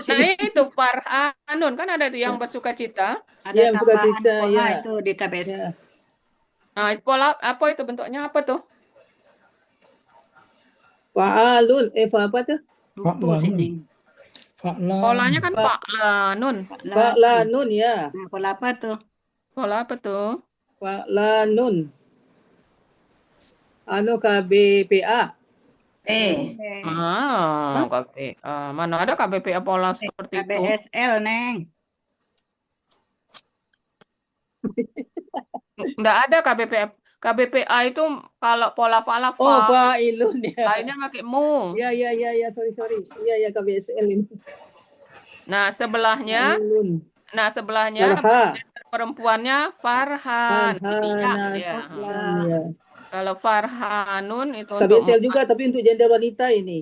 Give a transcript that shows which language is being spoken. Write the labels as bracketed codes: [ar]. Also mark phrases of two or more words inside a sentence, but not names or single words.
[id] Nah, itu farhanun. Kan ada itu yang bersuka cita. Ada yang tambahan sukacita, pola ya. itu di KBS. Ya. Nah, pola apa itu bentuknya apa tuh? Fa'alun. Apa tuh? Lupa sih, Neng. Fa'lan. Polanya kan Fa- fa'lanun. Fa'lanun ya. Nah, pola apa tuh? Pola apa tuh? Fa'lanun. Anu KBPA. Eh, KBPA. Mana ada KBPA pola seperti itu? KBSL, Neng. Nggak ada KBPA. KBPA itu kalau pola fa'ala Oh, fa, fa'ilun ya. lainnya pakai mu. Ya, sorry. Iya, KBSL ini. Nah, sebelahnya Fa'ilun. Farha. perempuannya Farhan. Farhanatun Ya. ya. Kalau Farhanun itu untuk KBSL juga, tapi untuk gender wanita ini.